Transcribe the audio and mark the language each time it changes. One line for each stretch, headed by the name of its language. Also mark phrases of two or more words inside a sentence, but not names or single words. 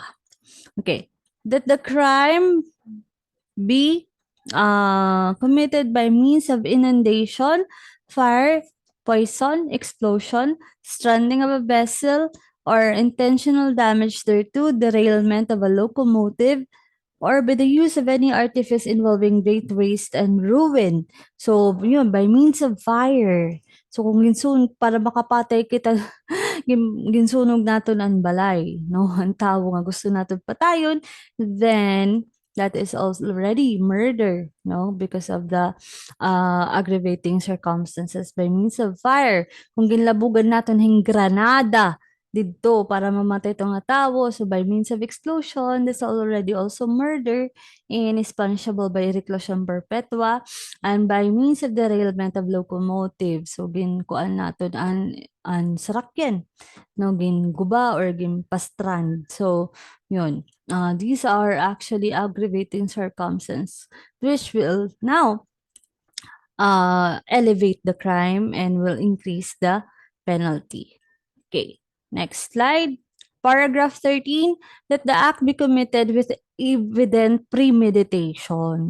English: Okay, that the crime be committed by means of inundation, fire, poison, explosion, stranding of a vessel, or intentional damage thereto, derailment of a locomotive, or by the use of any artifice involving great waste and ruin. So, yun, by means of fire. So,
Waray: kung para makapatay kita, ginsunog naton ang balay, no? Ang tao nga gusto naton patayon,
English: then that is also already murder, no? Because of the aggravating circumstances by means of fire.
Waray: Kung ginlabugan naton hing granada, didto para mamatay itong nga tao.
English: So by means of explosion, this already also murder and is punishable by reclusion perpetua and by means of derailment of locomotive.
Waray: So ginkuan naton an sarakyan, no, ginguba or ginpastrand. So yun.
English: These are actually aggravating circumstances which will now elevate the crime and will increase the penalty. Okay, next slide. Paragraph 13, that the act be committed with evident premeditation.